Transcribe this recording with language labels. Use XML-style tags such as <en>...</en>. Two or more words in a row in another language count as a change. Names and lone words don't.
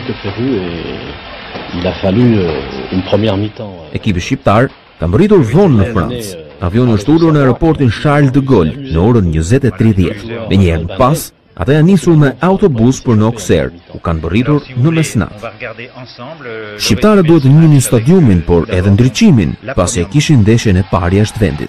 <fr>que prévu et il a fallu une première mi-temps.</fr> <sq>Ekipi shqiptar ka mbërritur vonë në Francë. Avioni është ulur në aeroportin Charles de Gaulle në orën 20:30. Me një herë pas, ata janë nisur me autobus për në Auxerre, ku kanë mbërritur në mesnatë. Shqiptarët duhet të njohin stadiumin, por edhe ndriçimin, pasi e kishin ndeshjen e parë jashtë vendit.</sq>